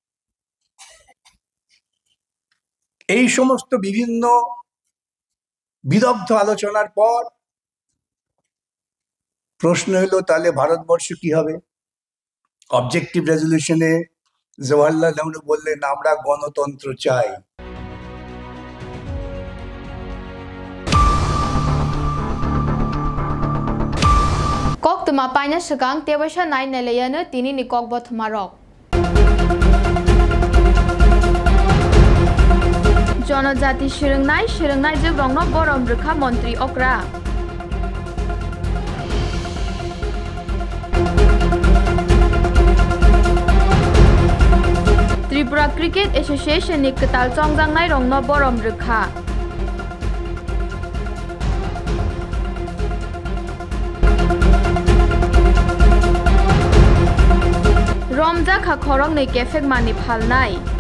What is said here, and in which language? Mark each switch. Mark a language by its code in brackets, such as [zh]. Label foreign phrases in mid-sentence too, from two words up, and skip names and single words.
[bn] এই সমস্ত বিভিন্ন বিদগ্ধ আলোচনার পর প্রশ্ন হলো তাহলে ভারতবর্ষ কি হবে? অবজেক্টিভ রেজলিউশনে জওয়াহরলাল নেহরু বললেন আমরা গণতন্ত্র চাই। [trp] Kok tuma paina segang tewasha nai nelayana tini ni kok bot marok. জনজাতি শিরংনাই জগ রংন বরম রেখা মন্ত্রী অকরা ত্রিপুরা ক্রিকেট এসোসিয়েশন ni ketal chongjangnai rongno borom rekha Romja kha khorong nei kefek mani phalnai